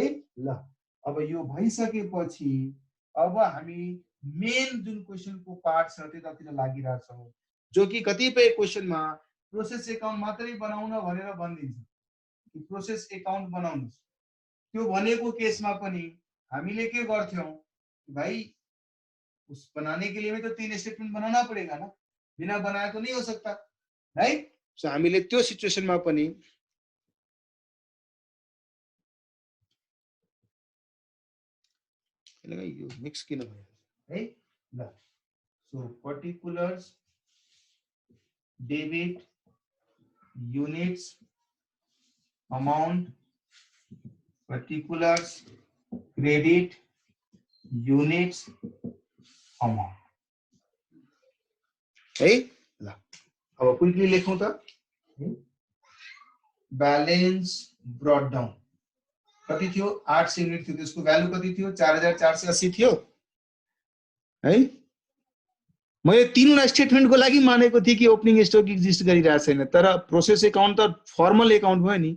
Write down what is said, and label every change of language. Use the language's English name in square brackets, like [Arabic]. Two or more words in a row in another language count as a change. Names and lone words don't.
[Nepali] ल अब यो भइसकेपछि अब हामी मेन जुन क्वेशनको पार्ट छ त्यतातिर लागिरहेछौँ, जो कि कतिपय क्वेशनमा [English] process account [Nepali] मात्रै बनाउन भनेर भनिदिन्छ कि [English] process account [Nepali] बनाउनुस्। त्यो भनेको केसमा पनि हामीले के गर्थ्यौं? [Hindi] भाई उस बनाने के लिए भी तो 3 स्टेटमेंट बनाना पड़ेगा ना, बिना बनाए तो नहीं हो सकता राइट। [Nepali] सो हामीले त्यो सिचुएसनमा पनि यो मिक्स किन भयो है। [English] ल so particulars, debit, units, amount, particulars, credit, units, amount है। [Nepali] ल अब क्विकली लेखौं त। [English] balance brought down [Nepali] कति थियो? 800 युनिट थियो। त्यसको भ्यालु कति थियो? 4480 थियो है। मैले तीनवटा स्टेटमेन्टको लागि मानेको थिएँ कि [English] opening stock exist [Nepali] गरिरहेको छैन, तर [English] process account [Nepali] त [English] formal account [Nepali] भयो नि।